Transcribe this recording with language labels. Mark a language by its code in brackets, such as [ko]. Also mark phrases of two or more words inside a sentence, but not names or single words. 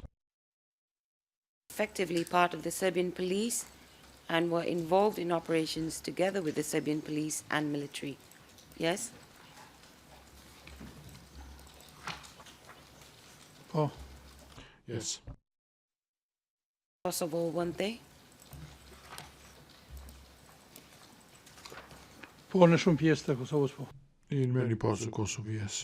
[en] Effectively part of the Serbian police and were involved in operations together with the Serbian police and military. Yes? oh, Yes. Kosovo, weren't they? [sq] po në shumë pjesë të Kosovës, po. [en] In many parts of Kosovo, yes.